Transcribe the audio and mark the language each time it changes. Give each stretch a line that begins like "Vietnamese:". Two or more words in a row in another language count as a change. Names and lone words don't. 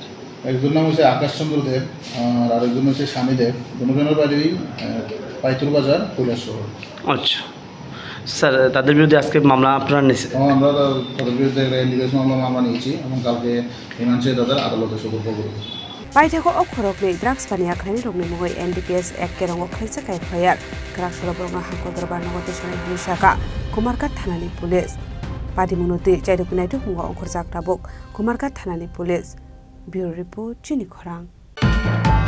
Bangla: একজন নাম হচ্ছে আকাশ চন্দ্র দেব আর আরেকজন হচ্ছে স্বামী দেব, দুজনের বাড়ি পাইতুর বাজার কৈলাসহর। আচ্ছা স্যার, তাদের বিরুদ্ধে আজকে মামলা আপনারা নিয়েছেন? আমরা তাদের বিরুদ্ধে এনডিপিএস মামলা নিয়েছি এবং কালকে মীমাংসা তাদের আদালতে সোপর্দ করব।
Kok Borok: Paithako Khorangni drugs Baniya khlaini rokni mugoi NDPS ekkerongo khlaisa kai phayar Karakshalo borokno hangkodor barnagoti shanai hini shaka Manjakha thanani police padi munoti chaidokni Naitugwi ongkhorjak tabuk Manjakha thanani
English: police Bureau report
Kok Borok: Chini Khorang